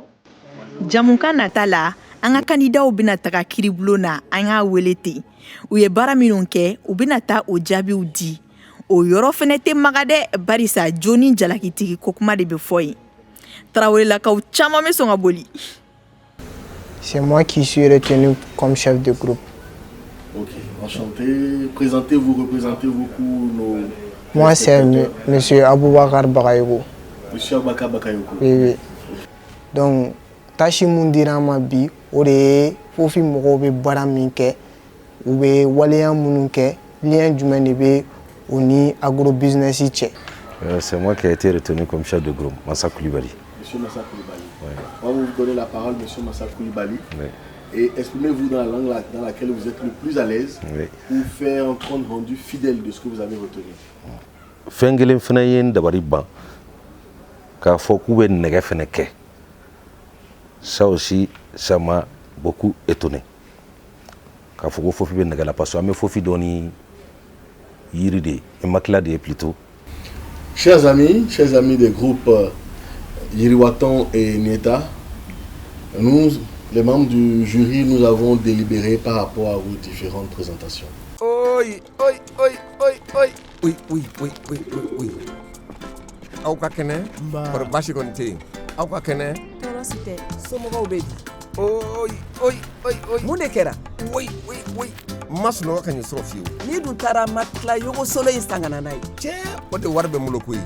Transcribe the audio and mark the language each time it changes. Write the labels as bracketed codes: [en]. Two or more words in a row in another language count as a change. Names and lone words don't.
[bm] Jamuka natala anga kandidaw bina taga kiribulon na anga welete. U ye bara minnu kɛ u bina taa o jaabiw di. O yɔrɔ fɛnɛ tɛ maga dɛ barisa Joni jalakitigi ko kuma de bɛ fɔ yen. Tarawelelakaw caman bɛ sɔn ka boli. [fr] C'est moi qui suis retenu comme chef de groupe. Ok, enchanté. Présentez-vous, représentez-vous pour nos... Moi, c'est monsieur Aboubakar Bakayoko. Monsieur Aboubakar Bakayoko. Oui, oui. [bm] Donc, tâche mun dira ma bi, o de ye fofi mɔgɔw bɛ baara min kɛ, u bɛ waleya minnu kɛ, lien jumɛn de bɛ o ni agrobusiness cɛ. [fr] C'est moi qui ai été retenu comme chef de groupe, Massa Koulibaly. Monsieur Massa Koulibaly. Ouais. On va vous donner la parole, monsieur Massa Koulibaly. Oui. Et exprimez-vous dans la langue dans laquelle vous êtes le plus à l'aise, oui, pour faire un compte rendu fidèle de ce que vous avez retenu. [bm] Fengelen fana ye dabari ban k'a fɔ k'u bɛ nɛgɛ fana kɛ. [fr] Ça aussi, ça m'a beaucoup étonné. [bm] K'a fɔ ko fofi bɛ nɛgɛ la [fr] parce que [bm] an bɛ fofi dɔn ni yiri de ye, makila de ye plutôt. [fr] Chers amis des groupes Yiriwaton et Nieta, nous, les membres du jury, nous avons délibéré par rapport à vos différentes présentations. Oi. Oui. [bm] Aw ka kɛnɛ? Kɔrɔ basi kɔni tɛ yen. Aw ka kɛnɛ? Tɔɔrɔ si tɛ. Somɔgɔw bɛ di? Oi. Mun de kɛra? [fr] Oui. [bm] N ma sunɔgɔ ka ɲɛ sɔrɔ fiyewu. N'i dun taara matila yogosolo in san ka na n'a ye. Cɛ, o de wari bɛ n bolo koyi.